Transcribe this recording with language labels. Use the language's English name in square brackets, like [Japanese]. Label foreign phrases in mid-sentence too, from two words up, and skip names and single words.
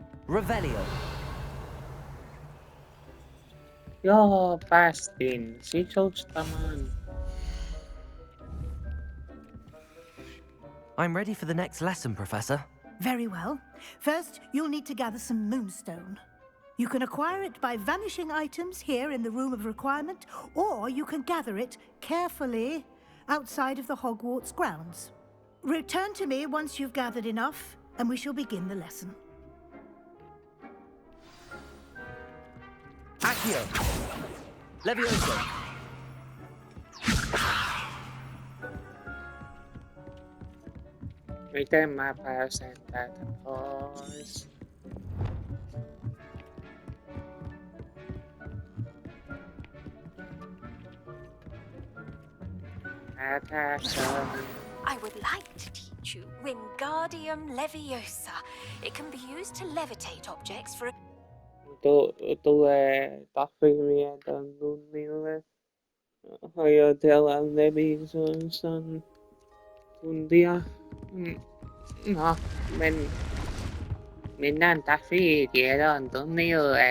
[English] Revelio. [Finnish] Joo, päästiin sisustamaan. [English] I'm ready for the next lesson, Professor. Very well. First, you'll need to gather some moonstone. You can acquire it by vanishing items here in the Room of Requirement, or you can gather it carefully outside of the Hogwarts grounds. Return to me once you've gathered enough, and we shall begin the lesson. Accio. Levioso. [Finnish] Miten mä pääsen täältä pois? [English] I would like to teach you Wingardium Leviosa. It can be used to levitate objects for a... [Finnish] Tulee tahvimieton tunnille. Harjoitellaan Levisosan tuntia. No, mennään tahvitiedon tunnille.